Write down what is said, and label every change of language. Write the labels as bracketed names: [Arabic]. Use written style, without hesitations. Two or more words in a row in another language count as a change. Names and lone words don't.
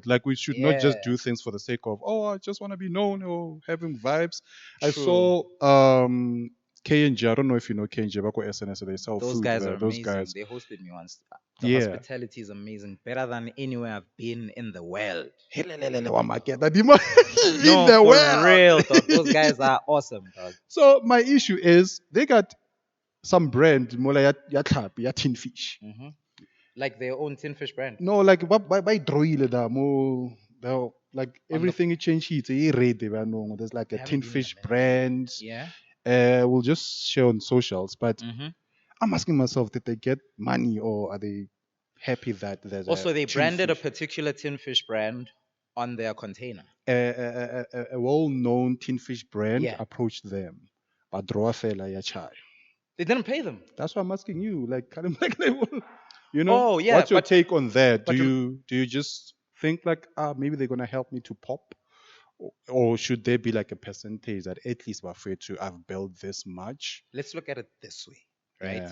[English] Like we should not Yeah. just do things for the sake of I just want to be known or having vibes. I True. saw K and J. I don't know if you know K and J, but SNS they sell Those food guys there. are Those amazing. guys, They hosted me once. The yeah. hospitality is amazing. Better than anywhere I've been in the world. [Tswana] Helelelele, wa maketa, di ma- [English] in No, the for world. real, dog. Those guys are awesome, dog. So my issue is they got some brand [Tswana] mola ya tlhapi, ya [English] tin fish. Hmm. Like their own tin fish brand. No, like by drawile da mo like On the everything it changed. It's a red. There's like I a haven't tin been there, fish man. brand. Yeah. We'll just share on socials. But Hmm. I'm asking myself, did they get money or are they happy that there's a Also, they tin branded a fish? particular tin fish brand on their container. A well-known tin fish brand Yeah. approached them. But draw [Tswana] fela ya chai. [English] They didn't pay them. That's why I'm asking you, like, kind of like, Oh yeah, what's your take on that? Do but you just think like, maybe they're gonna help me to pop, or should there be like a percentage that at least we're afraid to have built this much? let's look at it this way, right?